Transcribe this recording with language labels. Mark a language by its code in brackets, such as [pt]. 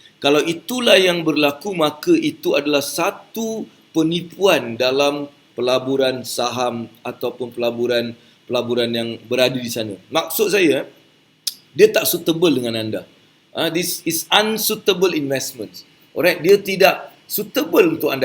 [ms] Kalau itulah yang berlaku, maka itu adalah satu penipuan dalam pelaburan saham ataupun pelaburan yang berada di sana. Maksud saya, dia tak suitable dengan anda. [en] This is unsuitable investments. [ms] Alright, dia tidak suitable untuk anda.